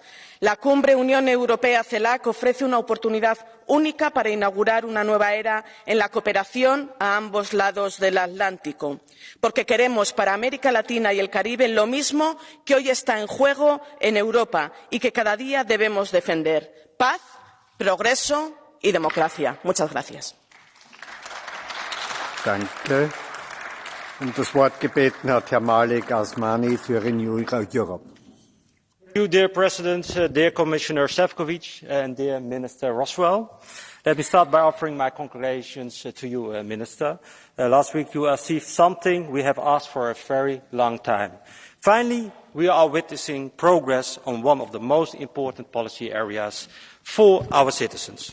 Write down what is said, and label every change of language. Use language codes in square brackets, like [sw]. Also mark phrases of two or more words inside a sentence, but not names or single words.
[es] La Cumbre Unión Europea-CELAC ofrece una oportunidad única para inaugurar una nueva era en la cooperación a ambos lados del Atlántico, porque queremos para América Latina y el Caribe lo mismo que hoy está en juego en Europa y que cada día debemos defender: paz, progreso y democracia. Muchas gracias. [de] Danke. Das Wort gebeten hat Herr Malik Asmani für Renew Europe. [en] Thank you, dear President, dear Commissioner Šefčovič, and dear Minister Roswell. Let me start by offering my congratulations to you, Minister. Last week you achieved something we have asked for a very long time. Finally, we are witnessing progress on one of the most important policy areas for our citizens.